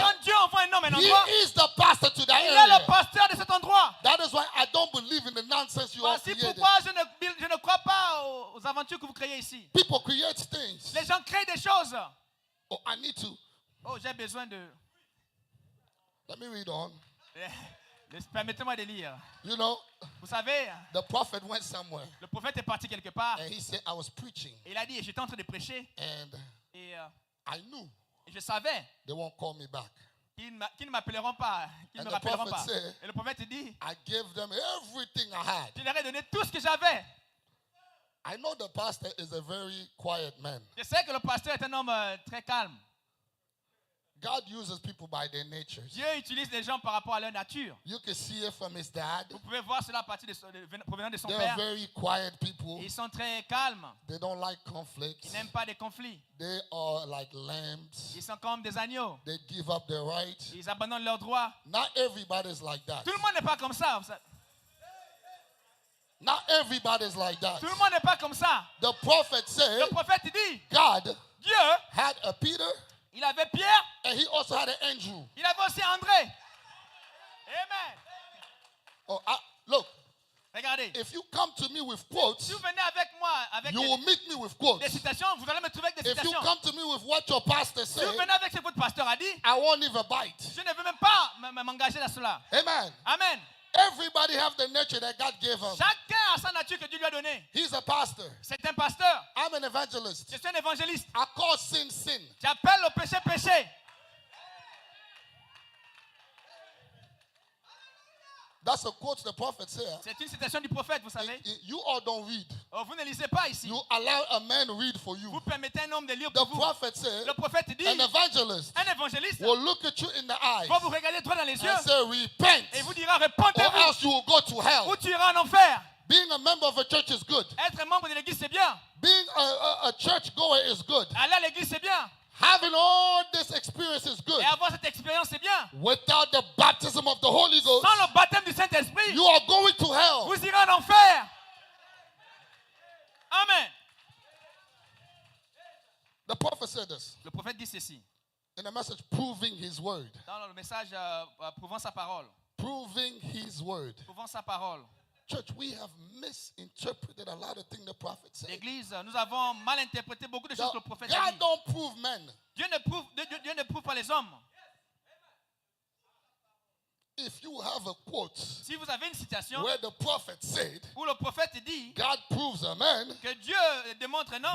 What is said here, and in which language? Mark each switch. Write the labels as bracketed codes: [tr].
[fr] quand Dieu envoie un homme à un [en] he [fr] endroit, [en] is the pastor to that [fr] il est [en] area. [fr] le pasteur de cet endroit. [en] That is why I don't believe in the nonsense you all [fr] Voici [en] created. [fr] pourquoi je ne crois pas aux aventures que vous créez ici. [en] People create things. [fr] Les gens créent des choses. [en] Oh, I need to. [fr] Oh, j'ai besoin de... [en] Let me read on. [fr] Permettez-moi de lire. [en] You know, [fr] Vous savez, [en] the prophet went somewhere [fr] le prophète est parti quelque part. [en] and he said, I was preaching [fr] Et il a dit, j'étais en train de prêcher. [en] and [fr] Et [en] I knew [fr] je savais [en] they won't call me back. [fr] qu'ils ne m'appelleront pas. Qu'ils ne [en] And the [fr] rappelleront [en] prophet [fr] pas. [en] said, [fr] Et le prophète dit, [en] I gave them everything I had. [fr] je leur ai donné tout ce que j'avais. [en] I know the pastor is a very quiet man. [fr] Je sais que le pasteur est un homme très calme. [en] God uses people by their natures. [fr] Dieu utilise les gens par rapport à leur nature. [en] You can see it from his dad. [fr] Vous pouvez voir cela à partir provenant de son [en] They [fr] père. [en] are very quiet people. [fr] Ils sont très calmes. [en] They don't like conflicts. [fr] Ils n'aiment pas des conflits. [en] They are like lambs. [fr] Ils sont comme des agneaux. [en] They give up their rights. [fr] Ils abandonnent leurs droits. [en] Not everybody's like that. [fr] Tout le monde n'est pas comme ça. [en] Not everybody's like that. [fr] Tout le monde n'est pas comme ça. [en] The prophet said [fr] Le prophète dit, [en] God [fr] Dieu, [en] had a Peter [fr] il avait Pierre, [en] and he also had an Andrew. [fr] il avait aussi André. Amen. [en] Oh, look, [fr] Regardez. [en] if you come to me with quotes, [fr] Si vous venez avec moi avec [en] you will meet me with quotes. [fr] des citations, vous allez me trouver avec des [en] If you [fr] citations. [en] come to me with what your pastor [fr] Si vous [en] said, [fr] venez avec ce que votre pasteur a dit, [en] I won't even bite. [fr] je ne veux même pas m'engager dans cela. [en] Amen. [fr] Amen. [en] Everybody have the nature that God gave him. [fr] Chacun a sa nature que Dieu lui a donnée. [en] He's a pastor. [fr] C'est un pasteur. [en] I'm an evangelist. [fr] Je suis un évangéliste. [en] I call sin, sin. [fr] J'appelle le péché, péché. [en] That's a quote the prophet said. [fr] C'est une citation du prophète, vous savez. [en] You all don't read. [fr] Oh, vous ne lisez pas ici. [en] You allow a man to read for you. [fr] Vous permettez à un homme de lire [en] The [fr] pour vous. [en] prophet said, [fr] Le prophète dit, [en] an evangelist [fr] un évangéliste [en] will look at you in the eyes [fr] va vous regarder droit dans les yeux [en] and say, repent, [fr] et vous dira, [en] or [fr] repentez-vous [en] else you will go to hell. [fr] ou tu iras en enfer. [en] Being a member of a church is good. [fr] Être membre de l'église, c'est bien. [en] Being a church goer is good. [fr] Aller à l'église, c'est bien. [en] Having all this experience is good. [fr] Et avoir cette expérience, c'est bien. [en] Without the baptism of the Holy Ghost, [fr] Sans le baptême du Saint-Esprit, [en] you are going to hell. [fr] vous irez en enfer. [en] Amen. The prophet said this [fr] Le prophète dit ceci [en] in a message proving his word. [fr] dans le message prouvant sa parole. [en] Proving his word. [fr] Prouvant sa parole. [en] Church, we have misinterpreted a lot of things the prophet said. [fr] L'église, nous avons mal interprété beaucoup de choses que le prophète a [en] God [fr] dit. [en] don't prove men. [fr] Dieu ne prouve pas les hommes. [en] If you have a quote [fr] Si vous avez une citation [en] where the prophet said, [fr] où le prophète dit [en] God proves a man, [fr] que Dieu démontre un homme,